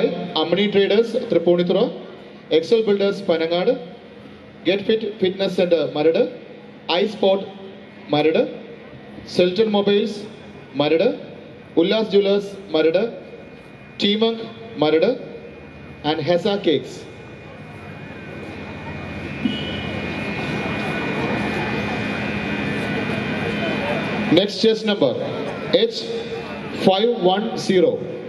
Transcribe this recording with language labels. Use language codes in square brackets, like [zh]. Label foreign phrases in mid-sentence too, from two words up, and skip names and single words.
[en] Amani Traders, Tripunithura, Excel Builders, Panangad, Get Fit Fitness Center, Marada, iSport, Marada, Selton Mobiles, Marada, Ullas Jewelers, Marada, T-Monk, Marada, and Hessa Cakes. Next chess number H510.